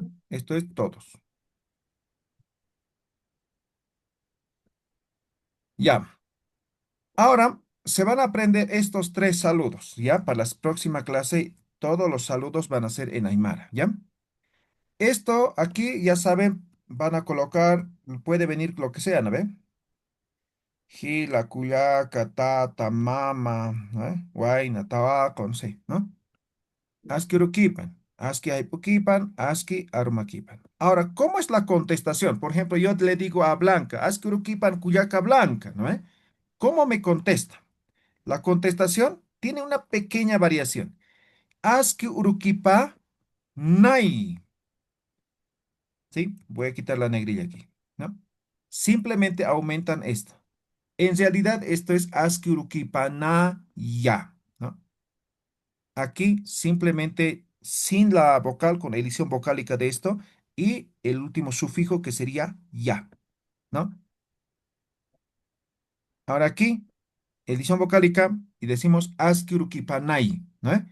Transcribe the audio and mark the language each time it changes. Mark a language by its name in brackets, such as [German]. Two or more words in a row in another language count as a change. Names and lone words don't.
[Spanish] Esto es todos. Ya. Ahora se van a aprender estos tres saludos, ¿ya? Para la próxima clase, todos los saludos van a ser en Aymara, ¿ya? Esto aquí, ya saben, van a colocar, puede venir lo que sea, ¿no ve? [Aymara] Gila, cuyaca, tata, mama, [Spanish] ¿no? Huayna, tabaco, no sé, ¿no? [Aymara] Aski uruquipan, aski aipuquipan, aski arumaquipan. [Spanish] Ahora, ¿cómo es la contestación? Por ejemplo, yo le digo a Blanca, [Aymara] aski uruquipan, cuyaca blanca, [Spanish] ¿no ve? ¿Cómo me contesta? La contestación tiene una pequeña variación. [Aymara] Aski urukipa nai. [Spanish] ¿Sí? Voy a quitar la negrilla aquí, ¿no? Simplemente aumentan esto. En realidad, esto es [Aymara] aski urukipa na ya, [Spanish] ¿no? Aquí simplemente sin la vocal, con edición vocálica de esto, y el último sufijo que sería ya, ¿no? Ahora aquí edición vocálica y decimos Askirukipanay, ¿no ve?